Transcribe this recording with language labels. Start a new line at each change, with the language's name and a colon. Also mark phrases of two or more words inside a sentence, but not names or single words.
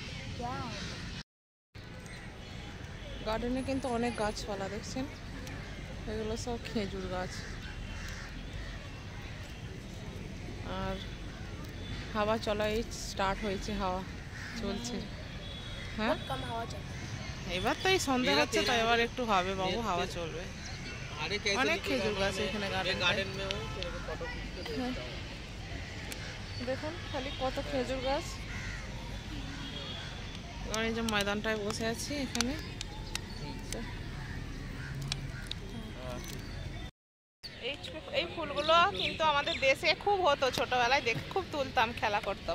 Bangla: গার্ডেনে কিন্তু অনেক গাছপালা দেখছেন, এগুলো সব খেজুর গাছ। আর হাওয়া চলাই স্টার্ট হয়েছে, হাওয়া চলছে। হ্যাঁ,
Hindi: कम हवा चल
Bangla: এবার তো এই সন্ধ্যা হচ্ছে, তো এবার একটু হবে বাবু, হাওয়া চলবে। আরে অনেক খেজুর গাছ এখানে
Hindi: গার্ডেন में हो फोटो खींच के
Bangla: দেখুন খালি কত খেজুর গাছ। আর এই যে ময়দানটায় বসে আছি এখানে, এই ফুলগুলো কিন্তু আমাদের দেশে খুব হতো, ছোটবেলায় দেখে খুব তুলতাম, খেলা করতাম।